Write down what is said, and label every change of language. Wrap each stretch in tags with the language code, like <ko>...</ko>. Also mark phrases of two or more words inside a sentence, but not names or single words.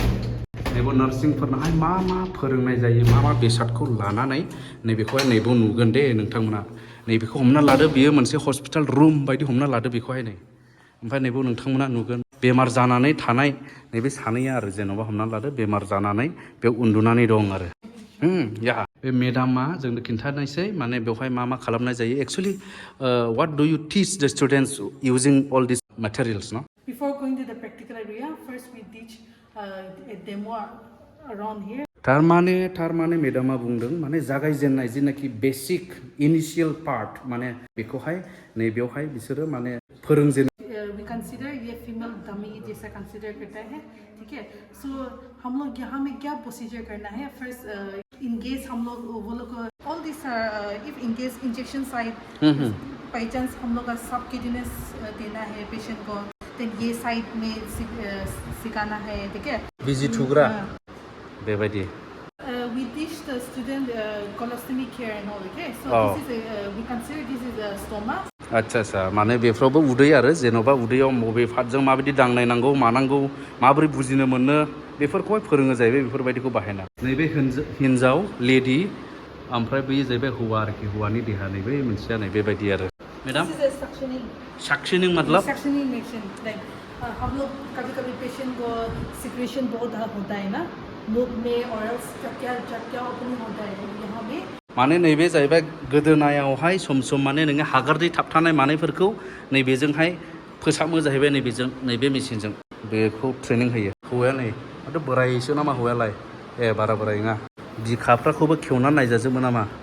<brx>नैबे नार्सिंफोरनाहाय मा फोरोंनाय जायो मा बेसादखौ लानानै नैबेखौहाय नैबेयाव नुगोन दे नोंथांमोना नैबेखौ हमना लादो बियो मोनसे हस्पिटाल रुम बायदि हमना लादो बेखौहाय नै ओमफ्राय नैबेयाव नोंथांमोना नुगोन बेमार जानानै थानाय नैबे सानैया आरो जेन'बा हमना लादो बेमार जानानै बेयाव उन्दुनानै दं आरो या बे मेडामा जोंनो खिन्थानायसै माने बेवहाय मा खालामनाय जायो एक्सुवेलि</brx> <en>what do you teach the students using all these materials no Before going to the practical area, first we teach a demo around here.</en> <brx>थारमाने मेडामा बुंदों माने जागायजेननाय जिनाखि</brx> <en>basic initial part</en> <brx>माने बेखौहाय नैबेयावहाय बिसोरो माने फोरोंजेन</brx> <en>We consider</en> <hi>ये</hi> <en>female dummy</en> <hi>जैसा कंसिडर करता है ठीक है सो हम लोग यहाँ में क्या प्रोसीजर करना है</hi> <en>first in case</en> <hi>हम लोग वो लोग</hi> <en>all this if in case injection site by chance</en> <hi>हम लोग का सब किडनेस देना है पेशेंट को देन ये साइड में सिखाना है ठीक है</hi> <brx>बिजी थुग्रा बेबायदि</brx> <en>we teach the student colostomy care and all okay so this is we consider this is a stoma</en> <brx>आच्छा माने बेफ्रावबो उदै आरो जेन'बा उदैयाव बबे पार्टजों माबायदि दांनायनांगौ मानांगौ माबोरै बुजिनो मोनो बेफोरखौहाय फोरोङो जाहैबाय बेफोरबायदिखौ बाहायना नैबे हिन्जाव लेडि ओमफ्राय बै जाहैबाय हौवा आरोखि हौवानि देहा नैबे मोनसेया नै बेबायदि आरो मैडम सक्शनिंग मतलब</brx> <en>suctioning machine like</en> <hi>हम लोग कभी पेशेंट को सिक्रेशन बहुत होता है ना मुख में और क्या ओपनिंग होता है यहाँ में</hi> <brx>माने नैबे जाहैबाय गोदोनायावहाय सम माने नोङो हागारदै थाबथानाय मानायफोरखौ नैबेजोंहाय फोसाबो जाहैबाय नैबे मेसिनजों बेखौ ट्रेनिं होयो हौवाया नै माथो बोरायसो नामा हौवायालाय बारा बोराय नङा बिखाफ्राखौबो खेवनानै नायजाजोबो नामा</brx>